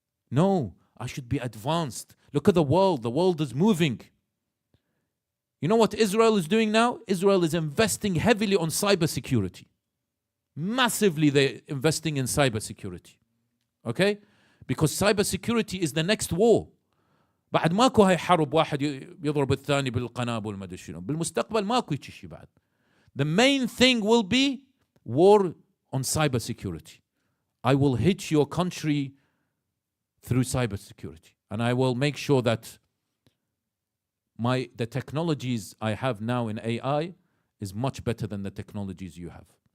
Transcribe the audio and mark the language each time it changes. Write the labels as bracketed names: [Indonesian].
[English] No, I should be advanced. Look at the world. The world is moving. You know what Israel is doing now? Israel is investing heavily on cybersecurity. Massively they're investing in cybersecurity. Okay? Because cybersecurity is the next war. [Arabic] بعد ماكو هاي حرب واحد يضرب الثاني بالقنابل ما ادري شنو. بالمستقبل ماكو هيك شيء بعد. [English] The main thing will be war on cybersecurity. I will hit your country through cybersecurity. And I will make sure that the technologies I have now in AI is much better than the technologies you have.